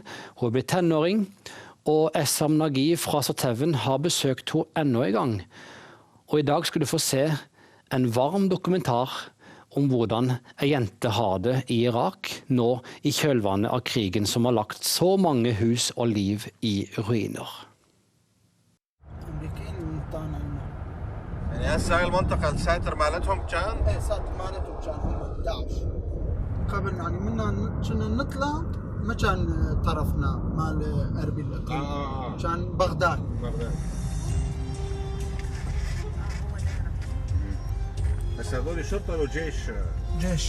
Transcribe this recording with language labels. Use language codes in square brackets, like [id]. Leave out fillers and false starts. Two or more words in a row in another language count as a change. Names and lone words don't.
[no] Hun er blitt tenåring, og Essam Nagy fra Sat7 har besøkt henne enda en gang. Og i dag skal du få se en varm dokumentar om hvordan en jente har det i Irak, nå i kjølvannet av krigen som har lagt så mange hus og liv i ruiner. [ar] هسه المنطقة الساتر مالتهم كان؟ ايه ساتر مالتهم كان هم 11 قبل يعني منا كنا نطلع ما كان طرفنا مال اربيل كان بغداد بس هذول شرطة ولا جيش؟ جيش